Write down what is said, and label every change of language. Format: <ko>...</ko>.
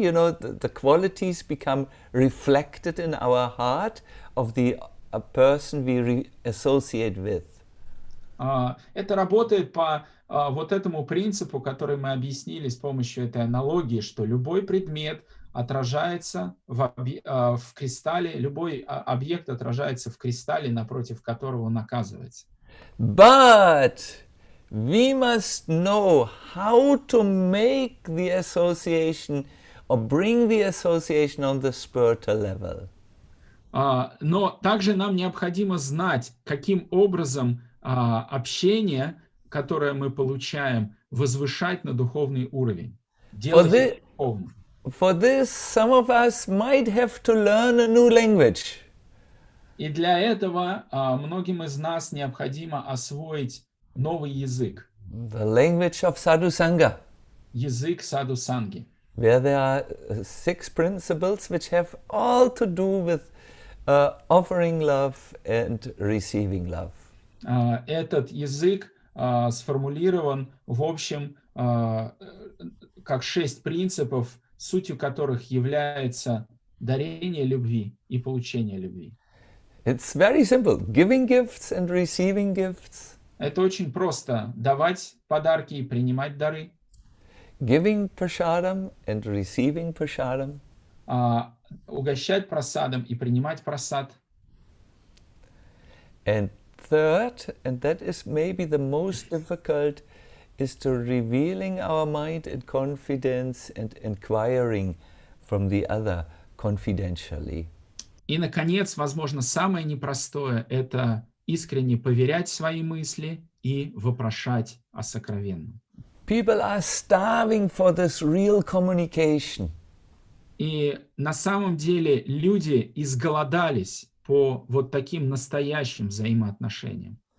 <en>You know, the qualities become reflected in our heart of the person we associate with.</en> <ru>Это работает по вот этому принципу, который мы объяснили с помощью этой аналогии, что любой предмет отражается в кристалле, любой объект отражается в кристалле, напротив которого он оказывается.</ru> <en>But we must know how to make the association or bring the association on the spiritual level.</en> <ru>Но также нам необходимо знать, каким образом общение, которое мы получаем, возвышать на духовный уровень. Делать это духовным.</ru> <en>For this, some of us might have to learn a new language.</en> <ru>И для этого многим из нас необходимо освоить новый язык.</ru> <en>The language of Sadhu Sangha.</en> <ru>Язык саду-санги.</ru> <en>Where there are 6 principles which have all to do with offering love and receiving love.</en> <ru>Этот язык сформулирован в общем как 6 принципов, сутью которых является дарение любви и получение любви.</ru> <en>It's very simple. Giving gifts and receiving gifts.</en> <ru>Это очень просто. Давать подарки и принимать дары.</ru> <en>Giving prasadam and receiving prasadam.</en> <ru>Угощать прасадом и принимать прасад.</ru> <en>And third, and that is maybe the most difficult, is to revealing our mind in confidence and inquiring from the other confidentially.</en> <ru>И, наконец, возможно, самое непростое – это искренне поверять свои мысли и вопрошать о сокровенном.</ru> <en>People are starving for this real communication.</en> <ru>И на самом деле люди изголодались по вот таким настоящим взаимоотношениям.</ru>